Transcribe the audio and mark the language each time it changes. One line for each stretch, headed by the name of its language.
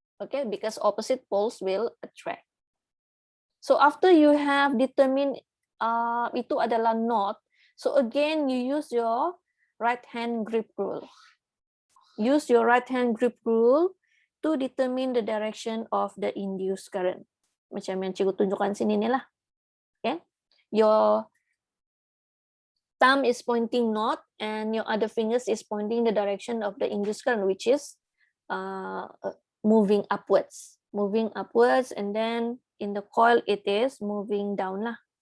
English: Okay, because opposite poles will attract. So after you have determined
Malay: itu adalah
English: north, so again you use your right hand grip rule. Use your right hand grip rule to determine the direction of the induced current.
Malay: Macam yang cikgu tunjukkan sini nih lah.
English: Okay, your thumb is pointing north and your other fingers is pointing the direction of the induced current, which is moving upwards. Moving upwards, and then in the coil it is moving down lah.